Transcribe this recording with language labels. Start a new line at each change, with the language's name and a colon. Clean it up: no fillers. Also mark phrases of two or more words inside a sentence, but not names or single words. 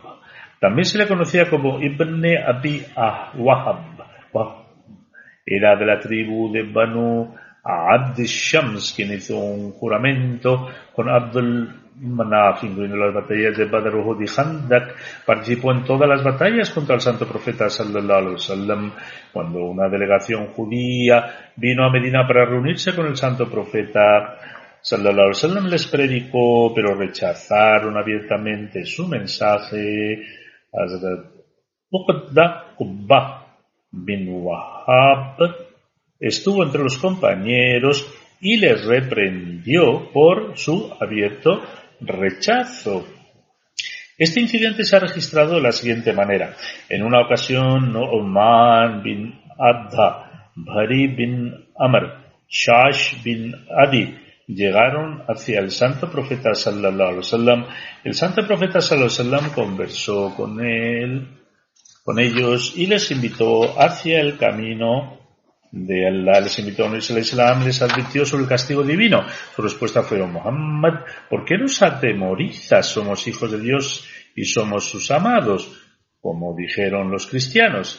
Spanish: También se le conocía como Ibn Abi Wahab. Era de la tribu de Banu Abd Shams, quien hizo un juramento con Abdul Manaf, incluyendo las batallas de Badr, Uhud y Khandak. Participó en todas las batallas contra el santo profeta
Arabic: صلى الله عليه وسلم.
Spanish: Cuando una delegación judía vino a Medina para reunirse con el santo profeta
Arabic: صلى الله عليه وسلم,
Spanish: les predicó, pero rechazaron abiertamente su mensaje. Hazrat Uqba bin Wahab estuvo entre los compañeros y les reprendió por su abierto rechazo. Este incidente se ha registrado de la siguiente manera. En una ocasión, Nu'man bin Adha, Bari bin Amr, Shash bin Adi llegaron hacia el santo profeta
Arabic: صلى الله عليه وسلم.
Spanish: El santo profeta
Arabic: صلى الله عليه وسلم
Spanish: conversó con ellos y les invitó hacia el camino de Allah, les invitó a unirse al Islam, les advirtió sobre el castigo divino. Su respuesta fue: oh Muhammad, ¿por qué nos atemorizas? Somos hijos de Dios y somos sus amados, como dijeron los cristianos.